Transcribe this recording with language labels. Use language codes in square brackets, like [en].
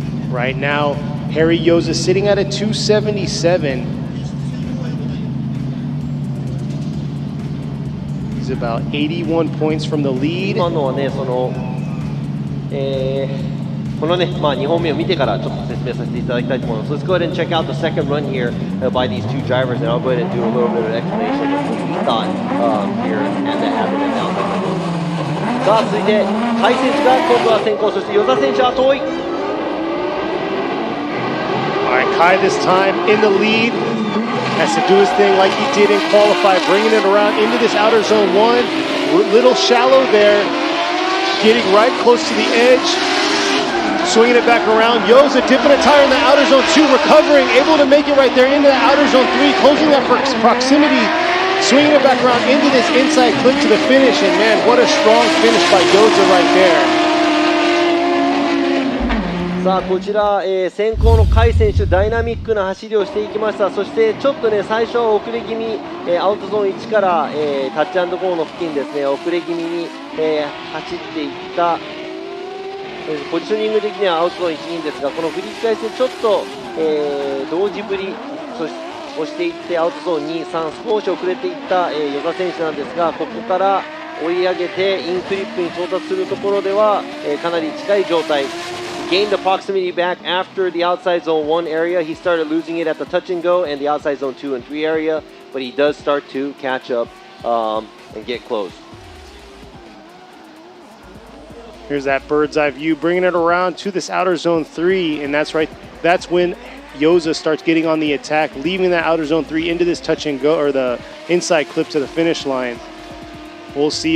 [en] Right now, Harry Yoza sitting at a 277. He's about 81 points from the lead. [ja] 今のはね、このね、2本目を見てからちょっと説明させていただきたいと思います。 [en] Let's go ahead and check out the second run here by these two drivers, and I'll go ahead and do a little bit of an explanation of what we thought here and that happened in the outside. [ja] さあ、続いて、甲斐選手が今度は先行、そして與座選手は遠い。 [en] All right, Kai this time in the lead. Has to do his thing like he did in qualify, bringing it around into this outer zone one. Little shallow there. Getting right close to the edge. Swinging it back around. Yoza dipping a tire in the outer zone two, recovering, able to make it right there into the outer zone three, closing that proximity. Swinging it back around into this inside clip to the finish. And man, what a strong finish by Yoza right there. [ja] さあこちら、先行の甲斐選手、ダイナミックな走りをしていきました。そしてちょっとね、最初は遅れ気味、アウトゾーン1から、タッチ&ゴーの付近ですね、遅れ気味に、走っていった、ポジショニング的にはアウトゾーン1、2ですが、この振り返してちょっと、同時振りをしていってアウトゾーン2、3、少し遅れていった、與座選手なんですが、ここから追い上げてインクリップに到達するところでは、かなり近い状態。 [en] Gained the proximity back after the outside zone 1 area. He started losing it at the touch and go and the outside zone 2 and 3 area, but he does start to catch up and get close. Here's that bird's eye view, bringing it around to this outer zone 3, and that's when Yoza starts getting on the attack, leaving that outer zone 3 into this touch and go, or the inside clip to the finish line. We'll see.